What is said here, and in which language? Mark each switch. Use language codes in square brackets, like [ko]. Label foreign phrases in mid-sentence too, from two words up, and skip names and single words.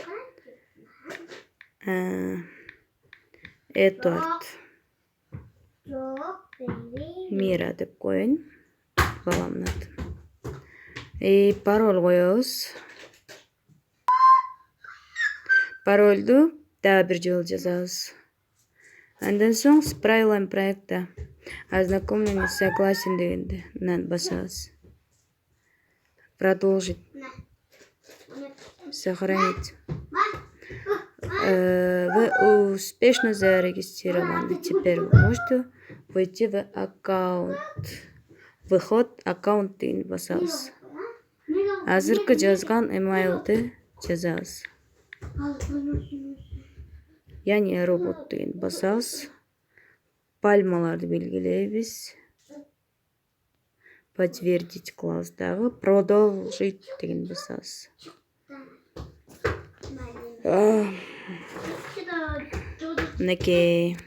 [ky] Эдвард Мира деп коеюн, баламдын атын. Пароль коебуз. Парольду дагы бир жолу жазабыз. Андан соң [ru] с правилами проекта ознакомление согласен [ky] дегенди басабыз. [ru] Продолжить. Сохранить. Вы успешно зарегистрированы. Теперь вы можете войти в аккаунт. Выход аккаунт [ky] дегенди басабыз. Азыркы жазган эмейлди жазабыз. [ru] Я не робот [ky] дегенди басабыз. Пальмаларды белгилейбиз. Подтвердить класстагы продолжить дегенди басабыз. Мынакей.